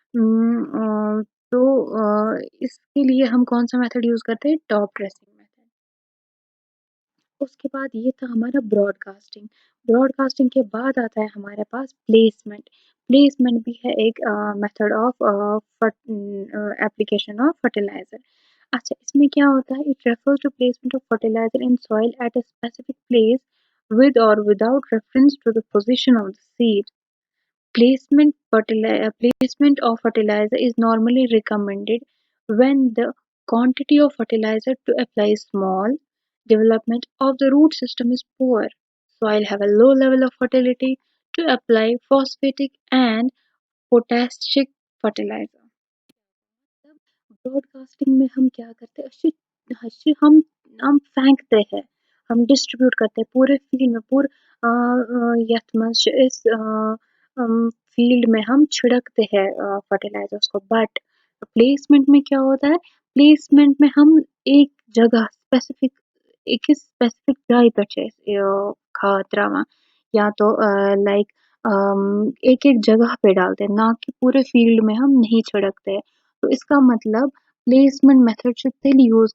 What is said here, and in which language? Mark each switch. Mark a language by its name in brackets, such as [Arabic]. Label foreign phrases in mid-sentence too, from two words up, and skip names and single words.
[Hindi] तो इसके लिए हम कौन सा मेथड यूज करते हैं [English] top dressing method [Hindi] उसके बाद ये था हमारा ब्रॉडकास्टिंग ब्रॉडकास्टिंग के बाद आता है हमारे पास प्लेसमेंट प्लेसमेंट भी है एक [English] method of application of fertilizer [Hindi] अच्छा इसमें क्या होता है [English] It refers to placement of fertilizer in soil at a specific place with or without reference to the position of the seed. Placement of fertilizer is normally recommended when the quantity of fertilizer to apply is small, development of the root system is poor, soil have a low level of fertility to apply phosphatic and potassic fertilizer. [Hindi] ब्रॉडकास्टिंग में हम क्या करते हैं अच्छी हम फेंकते हैं हम डिस्ट्रीब्यूट करते हैं पूरे फील्ड में [Kashmiri] یتھ منز [Hindi] इस फील्ड में हम छिड़कते हैं फर्टिलाइजर्स को बट प्लेसमेंट में क्या होता है प्लेसमेंट में हम एक जगह स्पेसिफिक एक स्पेसिफिक जगह पे खाद त्रावा या तो लाइक एक एक जगह पे डालते हैं ना कि पूरे फील्ड में हम नहीं छिड़कते हैं तो इसका मतलब प्लेसमेंट मेथड छ तेल यूज